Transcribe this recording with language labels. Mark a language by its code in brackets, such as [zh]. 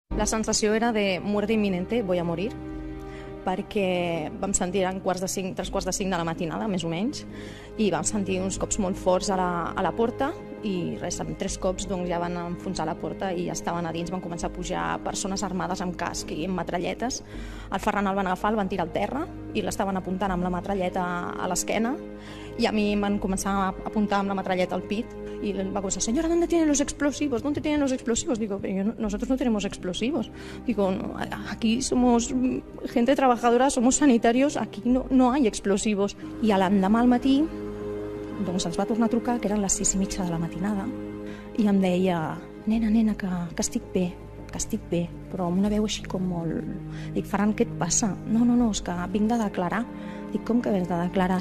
[ca] La sensació era de [es] muerte inminente, voy a morir, [ca] perquè vam sentir, eren 3:45 de la matinada, més o menys, i vam sentir uns cops molt forts a la porta, i res, amb 3 cops doncs, ja van enfonsar la porta i estaven a dins, van començar a pujar persones armades amb casc i amb metralletes. El Ferran el van agafar, el van tirar al terra i l'estaven apuntant amb la metralleta a l'esquena, i a mi em van començar a apuntar amb la metralleta al pit y va començar, [es] señora, ¿dónde tienen los explosivos? ¿Dónde tienen los explosivos? Digo, nosotros no tenemos explosivos. Digo, no, aquí somos gente trabajadora, somos sanitarios, aquí no hay explosivos. [ca] I l'endemà al matí doncs ens va tornar a trucar, que eren les 6:30 de la matinada, i em deia, nena, que estic bé, però amb una veu així com molt... Dic, Ferran, què et passa? No, és que vinc de declarar. Dic, com que vens de declarar?